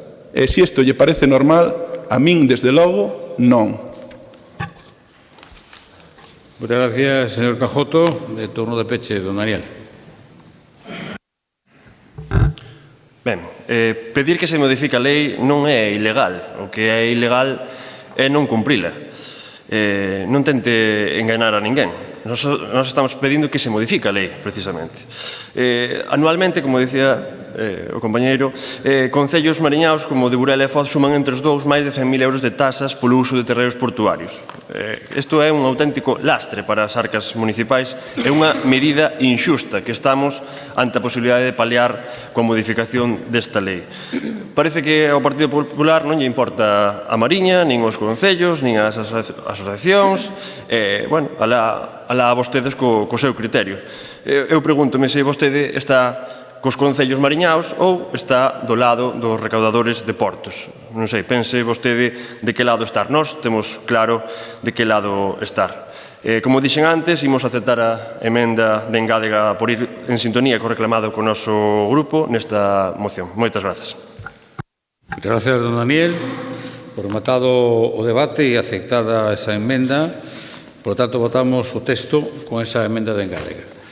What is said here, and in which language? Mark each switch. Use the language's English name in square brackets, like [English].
[Galician] E se isto lle parece normal, a min, desde logo, non. [Spanish] Muchas gracias, señor Cajoto. [Galician] De turno de peche, don Daniel. Ben, pedir que se modifique a lei non é ilegal. O que é ilegal é non cumprila. Non tente enganar a ninguén. Nos estamos pedindo que se modifique a lei, precisamente. Anualmente, como dicía o compañeiro, concellos mariñaos como de Burela e Foz suman entre os dous máis de 100.000 € de tasas polo uso de terreos portuarios. Isto é un auténtico lastre para as arcas municipais e unha medida inxusta que estamos ante a posibilidade de paliar coa modificación desta lei. Parece que ao Partido Popular non lle importa a Mariña, nin os concellos, nin as asociacións, alá vostedes co seu criterio. Eu pregúntome se vostede está cos concellos mariñaos ou está do lado dos recaudadores de portos. Non sei, pense vostede de que lado estar. Nós temos claro de que lado estar. Como dixen antes, imos aceptar a emenda de engádega por ir en sintonía co reclamado co noso grupo nesta moción. Moitas grazas. [Spanish] Muchas gracias, don Daniel. [Galician] Por rematado o debate e aceptada esa emenda, [Spanish] por lo tanto, [Galician] votamos o texto con esa emenda de engádega.